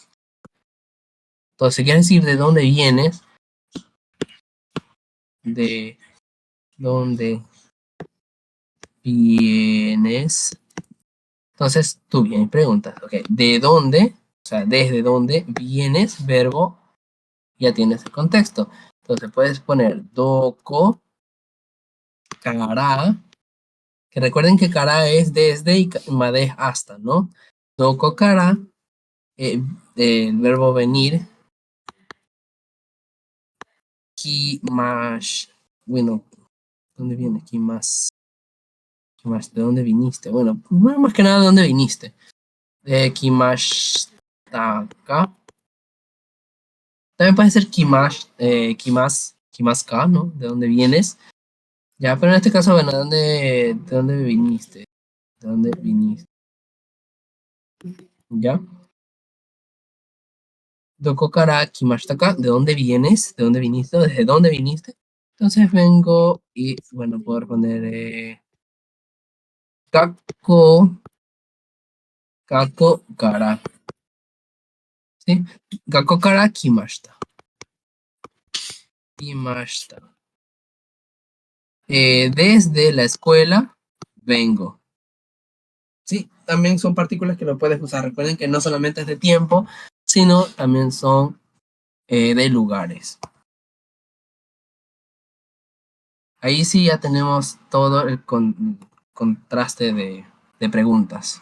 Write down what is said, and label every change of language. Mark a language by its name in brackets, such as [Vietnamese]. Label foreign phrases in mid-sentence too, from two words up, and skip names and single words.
[Spanish] Entonces si quieres decir de dónde vienes, de dónde vienes. Entonces tú vienes y preguntas, ok, ¿de dónde? O sea, ¿desde dónde vienes? Verbo, ya tienes el contexto. Entonces puedes poner [Japanese] どこ から, [Spanish] que recuerden que kara es desde y made es hasta, ¿no? [Japanese] どこ から, [Spanish] el verbo venir, kimash, bueno, ¿dónde viene? Kimas, ¿de dónde viniste? Bueno, más que nada, ¿de dónde viniste? Kimashitaka. También puede ser Kimaska, ¿no? ¿De dónde vienes? Ya, pero en este caso, bueno, ¿de dónde viniste? ¿De dónde viniste? ¿Ya? [Japanese] どこ から 来ましたか, [Spanish] ¿de dónde vienes? ¿De dónde viniste? ¿Desde dónde viniste? Entonces vengo y, bueno, puedo responder [Japanese] 学校 学校 から. [Spanish] ¿Sí? [Japanese] 学校 から 来ました. [Spanish] Kimashita. Desde la escuela vengo. Sí, también son partículas que lo puedes usar. Recuerden que no solamente es de tiempo, sino también son de lugares. Ahí sí ya tenemos todo el contraste de preguntas.